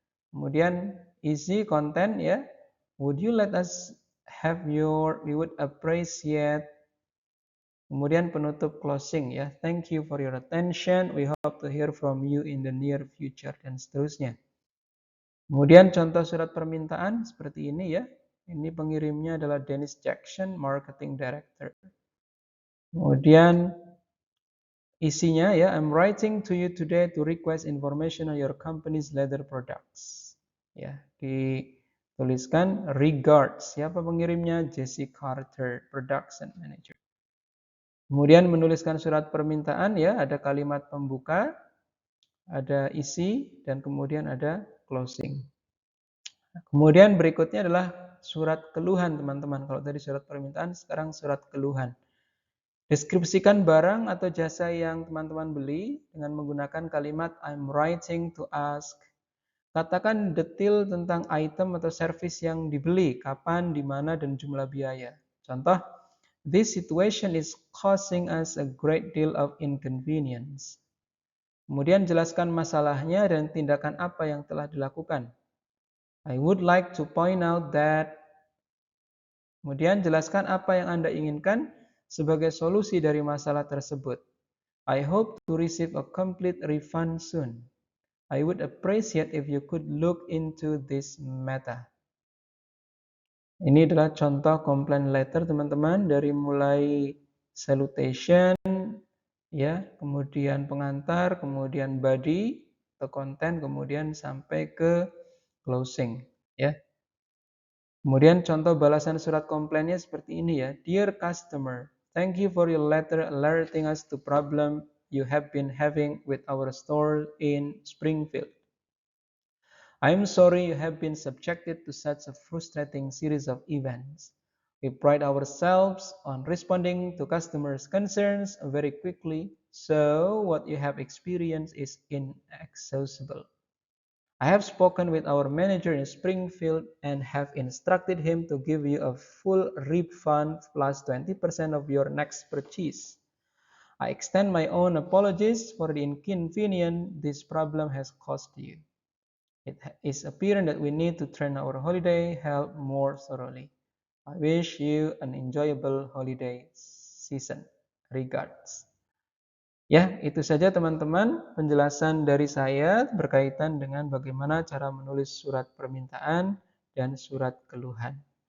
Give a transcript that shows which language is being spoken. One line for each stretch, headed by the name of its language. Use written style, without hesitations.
Indonesian: Kemudian isi content ya.
English: Would you let us have your, we would appreciate.
Indonesian: Kemudian penutup closing ya.
English: Thank you for your attention. We hope to hear from you in the near future
Indonesian: dan seterusnya. Kemudian contoh surat permintaan seperti ini ya. Ini pengirimnya adalah Dennis Jackson, Marketing Director. Kemudian isinya ya,
English: I'm writing to you today to request information on your company's leather products.
Indonesian: Ya, dituliskan regards. Siapa pengirimnya?
English: Jesse Carter, Production Manager.
Indonesian: Kemudian menuliskan surat permintaan ya, ada kalimat pembuka, ada isi, dan kemudian ada closing. Kemudian berikutnya adalah surat keluhan teman-teman. Kalau tadi surat permintaan, sekarang surat keluhan. Deskripsikan barang atau jasa yang teman-teman beli dengan menggunakan kalimat
English: I'm writing to ask.
Indonesian: Katakan detail tentang item atau service yang dibeli, kapan, di mana, dan jumlah biaya. Contoh,
English: this situation is causing us a great deal of inconvenience.
Indonesian: Kemudian jelaskan masalahnya dan tindakan apa yang telah dilakukan.
English: I would like to point out that.
Indonesian: Kemudian jelaskan apa yang Anda inginkan sebagai solusi dari masalah tersebut.
English: I hope to receive a complete refund soon. I would appreciate if you could look into this matter.
Indonesian: Ini adalah contoh complaint letter teman-teman, dari mulai salutation, ya, kemudian pengantar, kemudian body atau konten, kemudian sampai ke closing, ya. Kemudian contoh balasan surat komplainnya seperti ini ya.
English: Dear customer, thank you for your letter alerting us to problem you have been having with our store in Springfield. I am sorry you have been subjected to such a frustrating series of events. We pride ourselves on responding to customers' concerns very quickly, so what you have experienced is inexcusable. I have spoken with our manager in Springfield and have instructed him to give you a full refund plus 20% of your next purchase. I extend my own apologies for the inconvenience this problem has caused you. It is apparent that we need to train our holiday help more thoroughly. I wish you an enjoyable holiday season. Regards.
Indonesian: Ya, itu saja teman-teman penjelasan dari saya berkaitan dengan bagaimana cara menulis surat permintaan dan surat keluhan.